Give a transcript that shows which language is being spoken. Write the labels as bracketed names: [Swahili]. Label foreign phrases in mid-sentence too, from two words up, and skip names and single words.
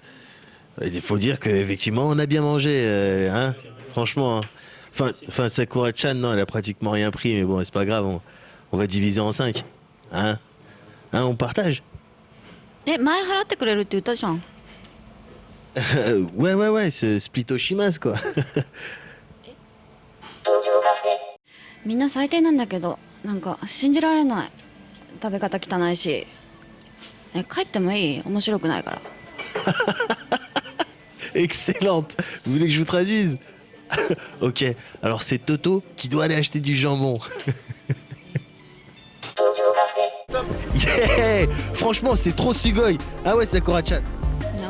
[French] Il faut dire qu'effectivement, on a bien mangé, hein, franchement. Hein. Enfin, Sakura-chan, non, elle a pratiquement rien pris, mais bon, c'est pas grave, on va diviser en 5. Hein, on partage. Ouais, ce splitoshimas, quoi. [Japanese] みんな最低なんだけど、なんか信じられない。食べ方汚いし。帰ってもいい？面白くないから。 [French] Excellente. Vous voulez que je vous traduise? Ok, alors c'est Toto qui doit aller acheter du jambon. Yeah! Franchement, c'était trop sugoi. Ah ouais, Sakura-chan. Non.